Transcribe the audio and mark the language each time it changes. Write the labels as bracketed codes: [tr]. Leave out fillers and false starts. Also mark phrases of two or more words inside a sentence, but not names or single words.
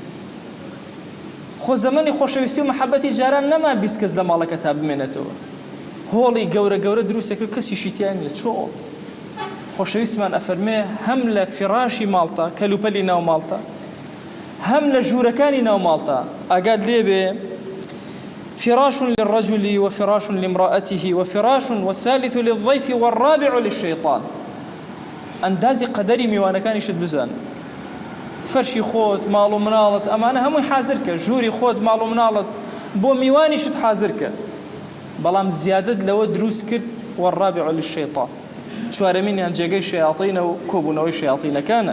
[ckb] خۆ زەمەنی خۆشەویستی و مەحەبەتی جاران نەما 20 کەس لە ماڵەکە تا بمێنێتەوە. هۆڵی گەورە گەورە دروستێک کەسیشی تیان نیە. چۆ خۆشەویستمان ئەفەرمێ هەم لە فیراشی ماڵتە، کەلوپەلی ناو ماڵتە، هەم لە ژوورەکانی ناو ماڵتە ئاگات لێبێ [ar] فراش للرجل وفراش لامرأته وفراش والثالث للضيف والرابع للشيطان. [ckb] ئەندازی قەدەری میوانەکانیشت بزان. فەرشی خۆت، ماڵ و مناڵت، ئەمانە هەمووی حازر کە. ژووری خۆت، ماڵ و مناڵت، بۆ میوانیشت حازر کە. بەڵام زیادت لەوە دروست کرد [ar] والرابع للشيطان. [ckb] چوارەمینیان جێگەی شەیاطینە و کۆبوونەوەی شەیاطینەکانە.